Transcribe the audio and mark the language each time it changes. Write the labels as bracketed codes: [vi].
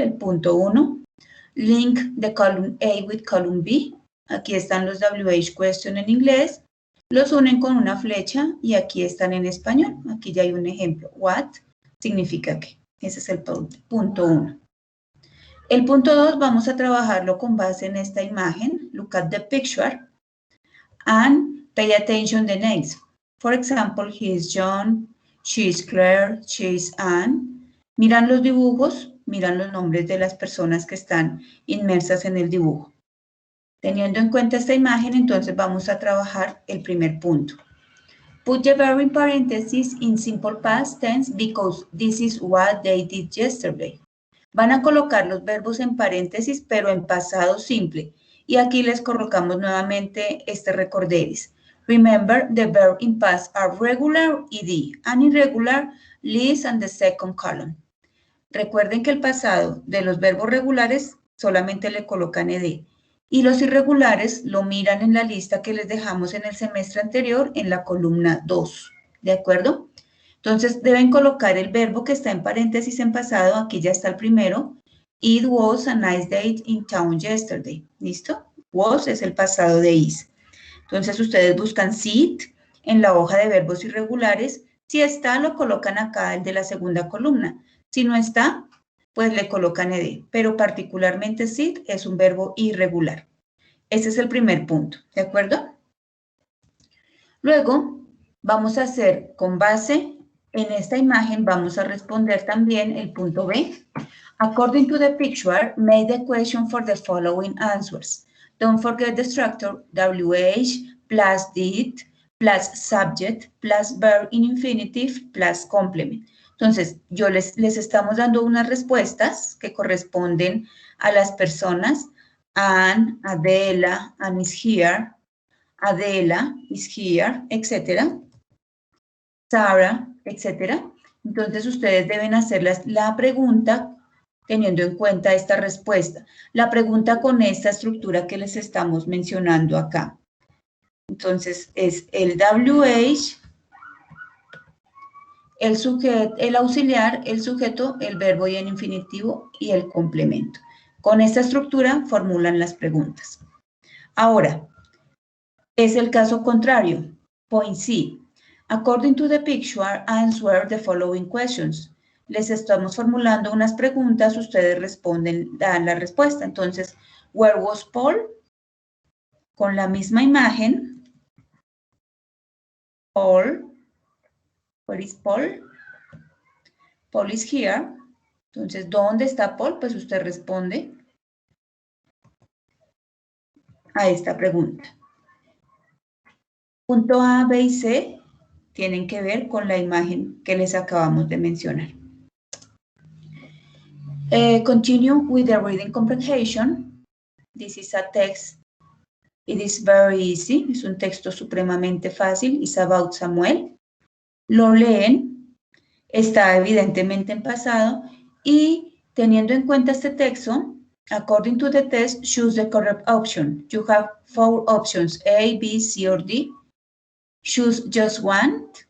[es] El punto 1. [en] Link the column A with column B. [es] Aquí están los WH question en inglés. Los unen con una flecha y aquí están en español. Aquí ya hay un ejemplo. What significa qué. Ese es el punto 1. El punto 2 vamos a trabajarlo con base en esta imagen. [en] Look at the picture and pay attention to the names. For example, he is John, she is Claire, she is Anne. [es] Miran los dibujos, miran los nombres de las personas que están inmersas en el dibujo. Teniendo en cuenta esta imagen, entonces vamos a trabajar el primer punto. [en] Put the verb in parentheses in simple past tense because this is what they did yesterday. [es] Van a colocar los verbos en paréntesis, pero en pasado simple. Y aquí les colocamos nuevamente este recorderis. [en] Remember, the verb in past are regular, ed, and irregular, leaves and the second column. [es] Recuerden que el pasado de los verbos regulares solamente le colocan ed. Y los irregulares lo miran en la lista que les dejamos en el semestre anterior en la columna 2. ¿De acuerdo? Entonces, deben colocar el verbo que está en paréntesis en pasado. Aquí ya está el primero. [en] It was a nice day in town yesterday. [es] ¿Listo? Was es el pasado de is. Entonces, ustedes buscan sit en la hoja de verbos irregulares. Si está, lo colocan acá, el de la segunda columna. Si no está, pues le colocan ed. Pero particularmente sit es un verbo irregular. Ese es el primer punto. ¿De acuerdo? Luego, vamos a hacer con base en esta imagen, vamos a responder también el punto B. [en] According to the picture, make the question for the following answers. Don't forget the structure WH plus did, plus subject, plus verb in infinitive, plus complement. [es] Entonces, les estamos dando unas respuestas que corresponden a las personas. [en] Anne, Adela, Anne is here, Adela is here, etc. Sarah, etc. [es] Entonces, ustedes deben hacer la pregunta teniendo en cuenta esta respuesta. La pregunta con esta estructura que les estamos mencionando acá. Entonces, es el WH, el auxiliar, el sujeto, el verbo y el infinitivo y el complemento. Con esta estructura formulan las preguntas. Ahora, es el caso contrario. [en] Point C. According to the picture, answer the following questions. [es] Les estamos formulando unas preguntas, ustedes responden, dan la respuesta. Entonces, [en] where was Paul? [es] Con la misma imagen. [en] Paul. Where is Paul? Paul is here. [es] Entonces, ¿dónde está Paul? Pues usted responde a esta pregunta. Punto A, B y C tienen que ver con la imagen que les acabamos de mencionar. [en] Continue with the reading comprehension. This is a text. It is very easy. [es] Es un texto supremamente fácil. [en] It's about Samuel. [es] Lo leen. Está evidentemente en pasado. Y teniendo en cuenta este texto, [en] according to the test, choose the correct option. You have 4 options, A, B, C, or D. Choose just one.